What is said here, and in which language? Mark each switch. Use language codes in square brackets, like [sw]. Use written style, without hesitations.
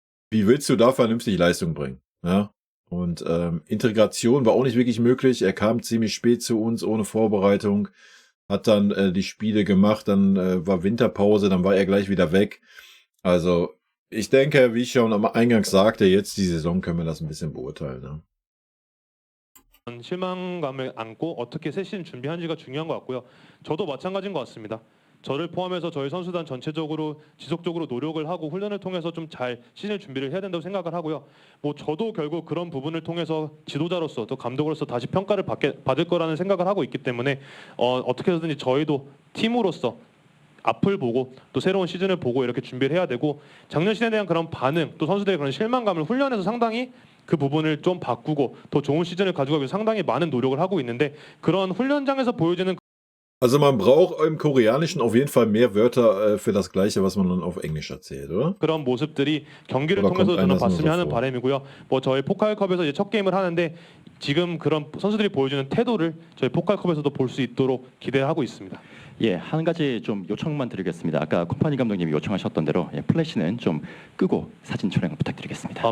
[de] Wie willst du da vernünftig Leistung bringen? Ja? Und Integration war auch nicht wirklich möglich, er kam ziemlich spät zu uns, ohne Vorbereitung, hat dann die Spiele gemacht, dann war Winterpause, dann war er gleich wieder weg. Also, ich denke, wie ich schon am Eingang sagte, jetzt die Saison können wir das ein bisschen beurteilen. Ne? [ko] 실망감을 안고 어떻게 새 시즌 준비하는지가 중요한 것 같고요. 저도 마찬가지인 것 같습니다. 저를 포함해서 저희 선수단 전체적으로 지속적으로 노력을 하고 훈련을 통해서 좀 잘 시즌 준비를 해야 된다고 생각을 하고요. 뭐 저도 결국 그런 부분을 통해서 지도자로서 또 감독으로서 다시 평가를 받을 거라는 생각을 하고 있기 때문에 어떻게 해서든지 저희도 팀으로서 앞을 보고 또 새로운 시즌을 보고 이렇게 준비를 해야 되고 작년 시즌에 대한 그런 반응 또 선수들의 그런 실망감을 훈련해서 상당히 그 부분을 좀 바꾸고 더 좋은 시즌을 가져가기 위해서 상당히 많은 노력을 하고 있는데 그런 훈련장에서 보여지는 [de] Also man braucht im Koreanischen auf jeden Fall mehr Wörter für das Gleiche, was man dann auf Englisch erzählt, oder? [ko] 그런 모습들이 경기를 통해서 저는 봤으면 하는 바람이고요. 뭐 저희 포칼컵에서 이제 첫 게임을 하는데 지금 그런 선수들이 보여주는 태도를 저희 포칼컵에서도 볼 수 있도록 기대하고 있습니다. 예, 한 가지 좀 요청만 드리겠습니다. 아까 콤파니 감독님이 요청하셨던 대로 플래시는 좀 끄고 사진 촬영 부탁드리겠습니다.